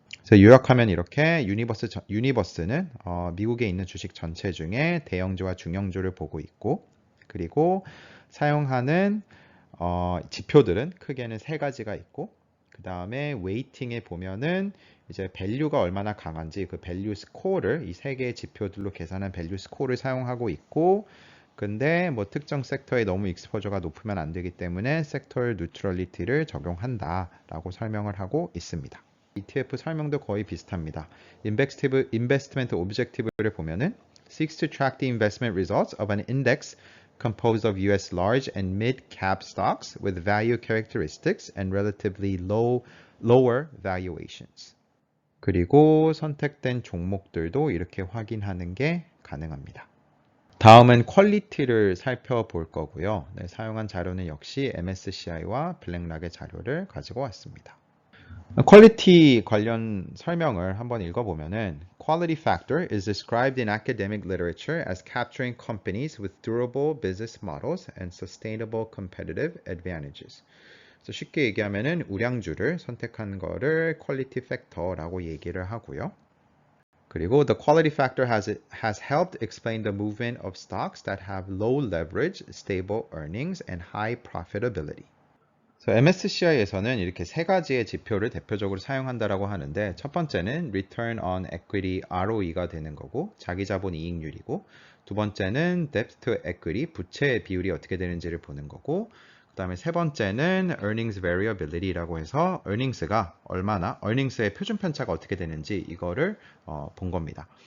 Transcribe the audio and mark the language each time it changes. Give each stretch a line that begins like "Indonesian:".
Korean: 그래서 요약하면 이렇게 유니버스는 미국에 있는 주식 전체 중에 대형주와 중형주를 보고 있고 그리고 사용하는 지표들은 크게는 세 가지가 있고 그 다음에 웨이팅에 보면은 이제 밸류가 얼마나 강한지 그 밸류 스코어를 이 세 개의 지표들로 계산한 밸류 스코어를 사용하고 있고 근데 뭐 특정 섹터에 너무 익스포저가 높으면 안 되기 때문에 섹터 뉴트럴리티를 적용한다라고 설명을 하고 있습니다. ETF 설명도 거의 비슷합니다. 인베스트먼트 오브젝티브를 보면은
English: seeks to track the investment results of an index composed of US large and mid-cap stocks with value characteristics and relatively lower valuations.
Korean: 그리고 선택된 종목들도 이렇게 확인하는 게 가능합니다. 다음은 퀄리티를 살펴볼 거고요. 사용한 자료는 역시 MSCI와 블랙락의 자료를 가지고 왔습니다. 퀄리티 관련 설명을 한번 읽어보면은
English: Quality factor is described in academic literature as capturing companies with durable business models and sustainable competitive advantages.
Korean: 그래서 쉽게 얘기하면은 우량주를 선택한 거를 퀄리티 팩터라고 얘기를 하고요. 그리고
English: the quality factor has helped explain the movement of stocks that have low leverage, stable earnings, and high profitability.
Korean: MSCI에서는 이렇게 세 가지의 지표를 대표적으로 사용한다라고 하는데 첫 번째는 Return on Equity ROE가 되는 거고 자기 자본 이익률이고 두 번째는 Debt to Equity 부채 비율이 어떻게 되는지를 보는 거고 그 다음에 세 번째는 Earnings Variability라고 해서 earnings의 표준 편차가 어떻게 되는지 이거를 본 겁니다.